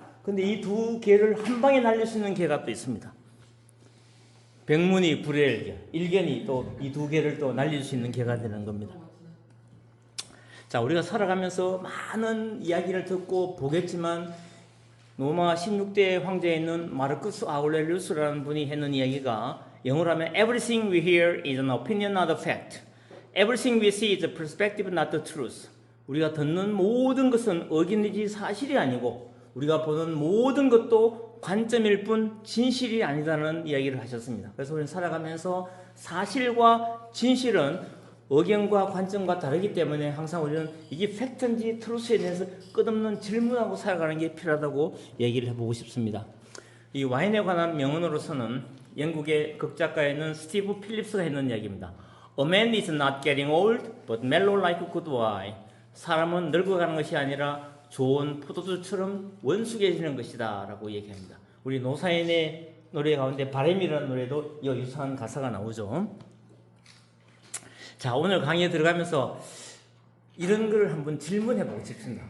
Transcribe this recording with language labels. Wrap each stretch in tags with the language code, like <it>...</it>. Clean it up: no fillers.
<ko>근데 이 두 개를 한 방에 날릴 수 있는 개가 또 있습니다. 백문이 불여일견, 일견이 또 이 두 개를 또 날릴 수 있는 개가 되는 겁니다. 자, 우리가 살아가면서 많은 이야기를 듣고 보겠지만 로마 16대 황제에 있는 마르쿠스 아우렐리우스라는 분이 했는 이야기가 영어로 하면</ko> <en>Everything we hear is an opinion, not a fact. Everything we see is a perspective, not the truth.</en> <ko>우리가 듣는 모든 것은 의견이지 사실이 아니고 우리가 보는 모든 것도 관점일 뿐 진실이 아니다는 이야기를 하셨습니다. 그래서 우리는 살아가면서 사실과 진실은 의견과 관점과 다르기 때문에 항상 우리는 이게 팩트인지 트루스에 대해서 끝없는 질문하고 살아가는 게 필요하다고 얘기를 해보고 싶습니다. 이 와인에 관한 명언으로서는 영국의 극작가에 있는 스티브 필립스가 했는 이야기입니다.</ko> <en>A man is not getting old, but mellow like good wine.</en> <ko>사람은 늙어가는 것이 아니라 좋은 포도주처럼 원숙해지는 것이다 라고 얘기합니다. 우리 노사인의 노래 가운데 바람이라는 노래도 이 유사한 가사가 나오죠. 자, 오늘 강의에 들어가면서 이런 걸 한번 질문해 보고 싶습니다.</ko>